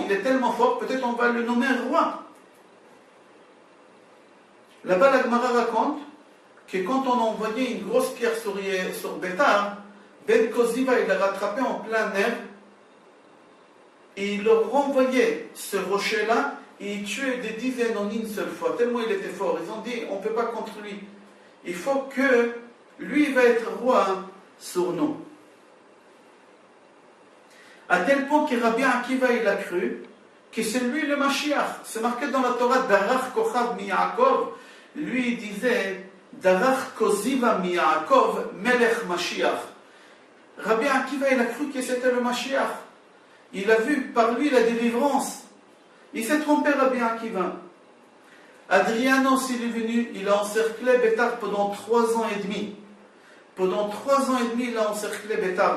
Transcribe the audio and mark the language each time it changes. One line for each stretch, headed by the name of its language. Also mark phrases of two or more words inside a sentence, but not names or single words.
French: Il est tellement fort, peut-être on va le nommer roi. Là-bas, la Gemara raconte que quand on envoyait une grosse pierre sur Bétar, Ben Koziva, il l'a rattrapé en plein air et il leur renvoyait ce rocher-là et il tuait des dizaines en une seule fois, tellement il était fort. Ils ont dit, on ne peut pas contre lui. Il faut que lui va être roi sur nous. À tel point que Rabbi Akiva, il a cru que c'est lui le Mashiach. C'est marqué dans la Torah,
Hebrew: דרך כוכב מיעקב.
French: Lui, il disait,
Hebrew: דרך כוזיבא מיעקב, מלך משיח.
French: Rabbi Akiva, il a cru que c'était le Mashiach. Il a vu par lui la délivrance. Il s'est trompé, Rabbi Akiva. Adrianos, il est venu, il a encerclé Bétar pendant 3 ans et demi. Pendant 3 ans et demi, il a encerclé Bétar.